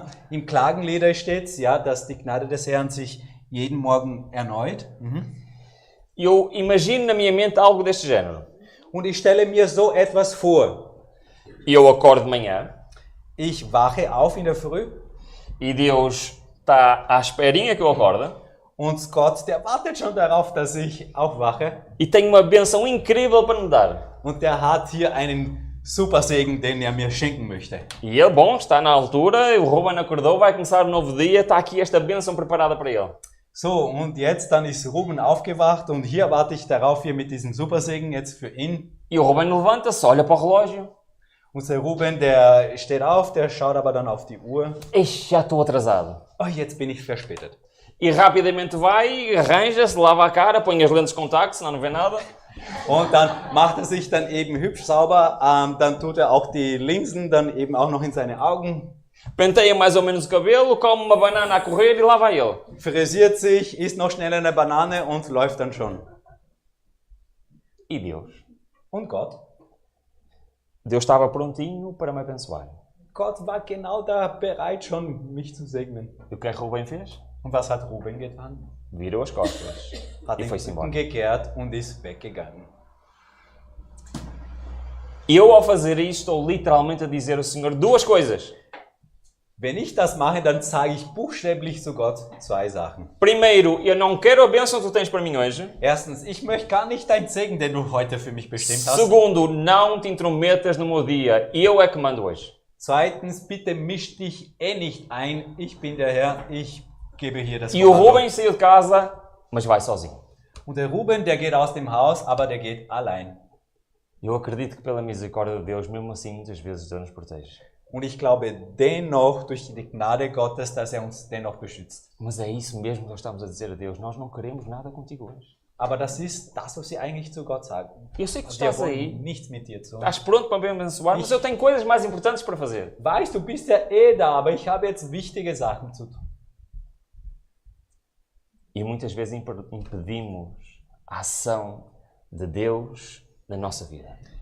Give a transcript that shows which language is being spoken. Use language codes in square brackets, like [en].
[de] im Klagenlieder steht, ja, dass die Gnade des Herrn sich jeden Morgen erneut. [pt] Eu imagino na minha mente algo deste género. [de] Und ich stelle mir so etwas vor. [pt] Eu acordo de manhã [de] Ich wache auf in der Früh [pt] e Deus está à esperinha que eu acorde [de] und Gott, der wartet schon darauf, dass ich aufwache. [pt] e tem uma bênção incrível para me dar. [de] und der hat hier einen Supersegen, den er mir schenken möchte. [pt] E ele, bom, está na altura, o Ruben acordou, vai começar um novo dia, está aqui esta bênção preparada para ele. [de] So, und jetzt dann ist Ruben aufgewacht und hier warte ich darauf, hier mit diesem Supersegen jetzt für ihn. [pt] E o Ruben levanta-se, olha para o relógio. [de] Unser Ruben, der steht auf, der schaut aber dann auf die Uhr. [pt] Ixi, já estou atrasado. [de] Oh, jetzt bin ich verspätet. [pt] E rapidamente vai, arranja-se, lava a cara, põe as lentes de contacto, senão não vê nada. [de] Und dann macht er sich dann eben hübsch sauber, dann tut er auch die Linsen dann eben auch noch in seine Augen. [pt] Penteia mais ou menos o cabelo, come uma banana a correr e lá vai ele. [de] Frisiert sich, isst noch schnell eine Banane und läuft dann schon. [pt] E Deus? [de] Und Gott? [pt] Deus estava prontinho para me abençoar. [de] Gott war genau da bereit schon, mich zu segnen. [pt] E o que é que Ruben fez? [de] Und was hat Ruben getan? [pt] Virou as costas [de] Hat [pt] e [de] den [pt] foi-se [de] Rücken [pt] embora. [de] gekehrt und ist weggegangen. [pt] Eu, ao fazer isto, estou literalmente a dizer ao Senhor duas coisas. [de] Wenn ich das mache, dann sage ich buchstäblich zu Gott zwei Sachen. [pt] Primeiro, eu não quero a bênção que tu tens para mim hoje. [de] Erstens, ich möchte gar nicht deinen Segen, den du heute für mich bestimmt hast. [pt] Segundo, não te intrometas no meu dia. Eu é que mando hoje. [de] Zweitens, bitte misch dich nicht ein. Ich bin der Herr, ich gebe hier das [pt] E o [de] Kommando. [pt] Ruben saiu de casa, mas vai sozinho. [de] Und der Ruben, der geht aus dem Haus, aber der geht allein. [pt] Eu acredito que pela misericórdia de Deus, mesmo assim, muitas vezes Deus nos protege. [de] Und ich glaube dennoch, durch die Gnade Gottes, dass er uns dennoch beschützt. [pt] Mas é isso mesmo que nós estamos a dizer a Deus. Nós não queremos nada contigo hoje. [de] Aber das ist das, was sie eigentlich zu Gott sagen. [pt] Eu sei que tu [de] Wir [pt] estás aí, [de] wollen nichts mit dir zu tun. [pt] estás pronto para me abençoar, mas eu tenho coisas mais importantes para fazer. [de] Weißt, du bist ja da, aber ich habe jetzt wichtige Sachen zu tun. [pt] E muitas vezes impedimos a ação de Deus na nossa vida.